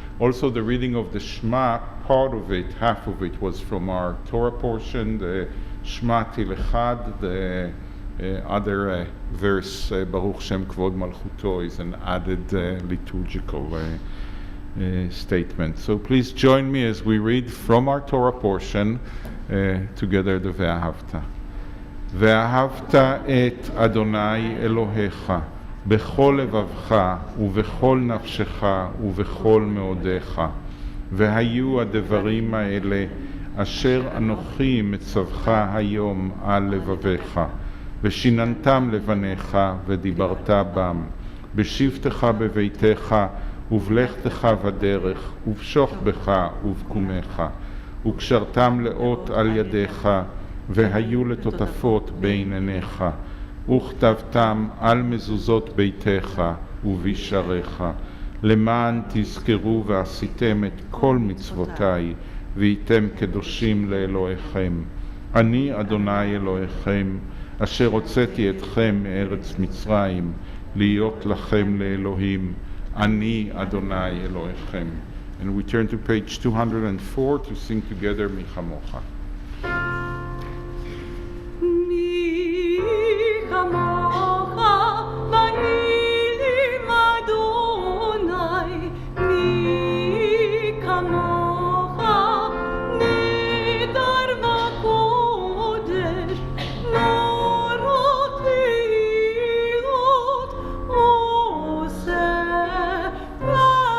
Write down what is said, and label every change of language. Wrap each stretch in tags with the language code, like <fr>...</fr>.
<en>Also the reading of the Shema, part of it, half of it, was from our Torah portion, the Shema Til Echad. The other verse, Baruch Shem Kvod Malchuto, is an added liturgical statement. So please join me as we read from our Torah portion together the Ve'ahavta.</en> <he>ואהבת את אדוני אלוהיך בכל לבבך ובכל נפשך ובכל מאודיך. והיו הדברים האלה אשר אנוכי מצווך היום על לבביך, ושיננתם לבניך ודיברת בם, בשבתך בביתך ובלכתך בדרך, ובשוכבך ובקומך, וקשרתם לאות על ידיך, והיו לטוטפות בין עיניך, וכתבתם על מזוזות ביתך ובשעריך, למען תזכרו ועשיתם את כל מצוותיי, והייתם קדושים לאלוהיכם. אני אדוני אלוהיכם, אשר הוצאתי אתכם מארץ מצרים, להיות לכם לאלוהים. אני אדוני אלוהיכם.</he> <en>And we turn to page 204 to sing together מי כמוך.</en> <he>מי כמוך באלים אדוני, מי כמוך נדר וקודש, נורות תהילות עושה פלא.</he>